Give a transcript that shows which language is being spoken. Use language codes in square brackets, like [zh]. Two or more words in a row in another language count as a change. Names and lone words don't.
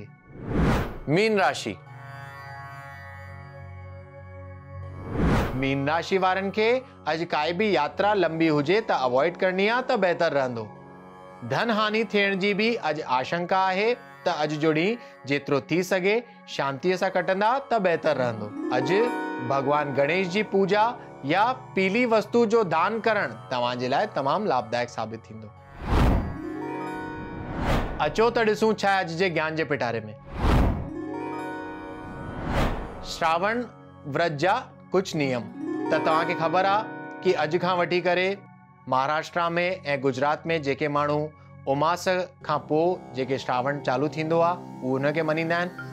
[sd] मीन राशि। मीन राशि वारनि खे अॼु काई बि यात्रा लंबी हुजे त अवॉइड करणी आहे त बहितर रहंदो। धन हानि थियण जी बि अॼु आशंका आहे त अॼु जो ॾींहुं जेतिरो थी सघे शांतीअ सां कटंदा त बहितर रहंदो। अॼु भगवान गणेश जी पूजा या पीली वस्तु जो दान करण तव्हांजे लाइ तमामु लाभदायक साबित थींदो। अचो त ॾिसूं छा आहे अॼु जे ज्ञान जे पिटारे में। श्रावण व्रत जा कुझु नियम त तव्हांखे ख़बर आहे कि अॼु खां वठी करे महाराष्ट्र में ऐं गुजरात में जेके माण्हू उमास खां पोइ जेके श्रावण चालू थींदो आहे उहो हुनखे मञींदा आहिनि।